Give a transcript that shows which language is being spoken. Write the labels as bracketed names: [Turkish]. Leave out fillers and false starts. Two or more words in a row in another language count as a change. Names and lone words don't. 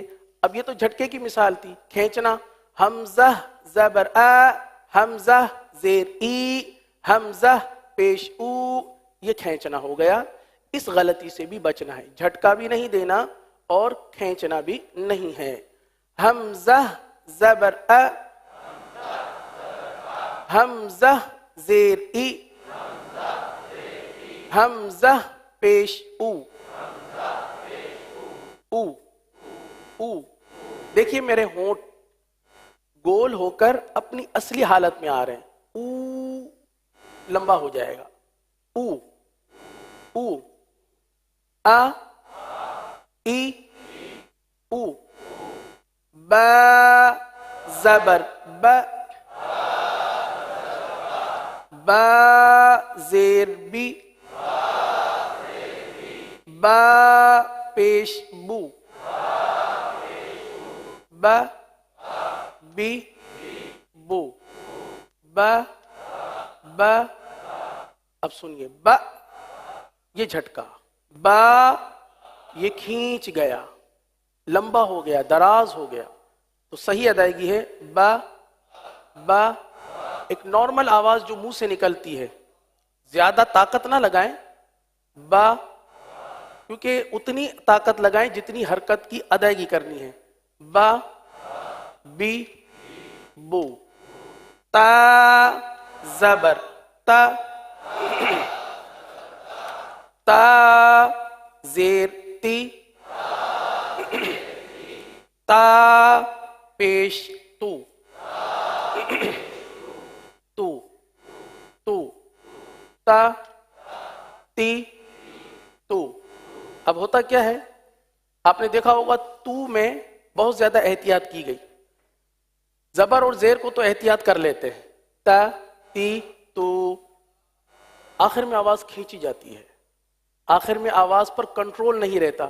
[Urdu] اب یہ تو جھٹکے کی مثال تھی. کھینچنا حمزہ زبر حمزہ زیر ای، حمزہ پیش او، یہ کھینچنا ہو گیا. اس غلطی سے بھی بچنا ہے، جھٹکا بھی نہیں دینا اور کھینچنا بھی نہیں ہے. حمزہ زبر حمزہ زیر ای، حمزہ پیش او. او او دیکھیے میرے ہونٹ گول ہو کر اپنی اصلی حالت میں آ رہے ہیں. او لمبا ہو جائے گا. او او آ ای او با زبر با با زیر بی با پیش بو با بی بو با با. اب سنیے با یہ جھٹکا, با یہ کھینچ گیا, لمبا ہو گیا, دراز ہو گیا, تو صحیح ادائیگی ہے با با. ایک نارمل آواز جو منہ سے نکلتی ہے, زیادہ طاقت نہ لگائیں با, کیونکہ اتنی طاقت لگائیں جتنی حرکت کی ادائیگی کرنی ہے. با بی بو. تا زبر تا تا زیر تی تا پیش تو تو تو تا تی تو. اب ہوتا کیا ہے, آپ نے دیکھا ہوگا تو میں بہت زیادہ احتیاط کی گئی. زبر اور زیر کو تو احتیاط کر لیتے ہیں, تا تی تو, آخر میں آواز کھینچی جاتی ہے, آخر میں آواز پر کنٹرول نہیں رہتا.